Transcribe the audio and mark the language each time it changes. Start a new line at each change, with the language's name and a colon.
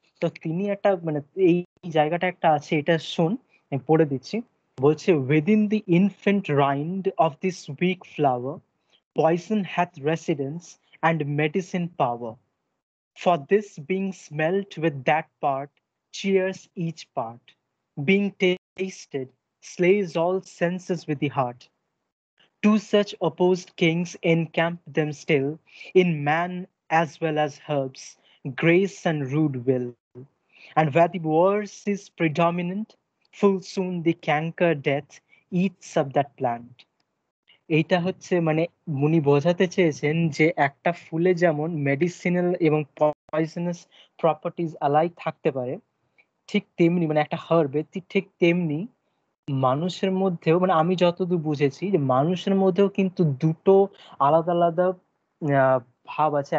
Bangla: তো তিনি একটা মানে এই জায়গাটা একটা আছে, এটা শুন, আমি পড়ে দিচ্ছি। বলছে,
English: Within the infant rind of this weak flower poison hath residence and medicine power. For this being smelt with that part, cheers each part. being tasted, slays all senses with the heart. Two such opposed kings encamp them still, in man as well as herbs, grace and rude will. And where the worse is predominant, full soon the canker death eats up that plant.
Bangla: এইটা হচ্ছে মানে উনি বোঝাতে চেয়েছেন যে একটা ফুলে যেমন মেডিসিনাল এবং পয়জনাস প্রপার্টিজ অ্যালাই থাকতে পারে, ঠিক তেমনি মানে একটা হার্বে ঠিক তেমনি মানুষের মধ্যেও, মানে আমি যতদূর বুঝেছি যে মানুষের মধ্যেও কিন্তু দুটো আলাদা আলাদা ভাব আছে।